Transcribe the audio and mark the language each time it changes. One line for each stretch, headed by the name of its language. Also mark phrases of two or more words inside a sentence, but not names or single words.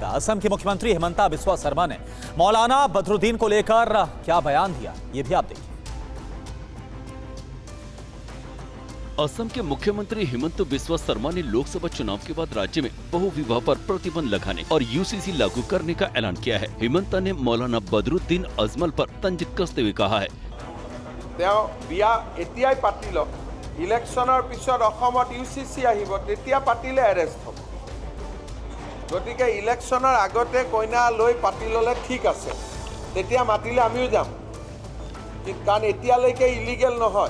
Hindi: असम के मुख्यमंत्री हिमंता बिस्वा शर्मा ने मौलाना बदरुद्दीन को लेकर क्या बयान दिया, ये भी आप देखिए। असम के मुख्यमंत्री हिमंता बिस्वा शर्मा ने लोकसभा चुनाव के बाद राज्य में बहुविवाह पर प्रतिबंध लगाने और यूसीसी लागू करने का ऐलान किया है। हिमंता ने मौलाना बदरुद्दीन अजमल पर तंज कसते हुए कहा है,
Assamese: ইলেকশনৰ পিছত অসমত ইউচিচি আহিব, তেতিয়া পাতিলে এৰেষ্ট হ'ব। গতিকে ইলেকশনৰ আগতে কইনা লৈ পাতি ল'লে ঠিক আছে, তেতিয়া মাতিলে আমিও যাম, কাৰণ এতিয়ালৈকে ইলিগেল নহয়।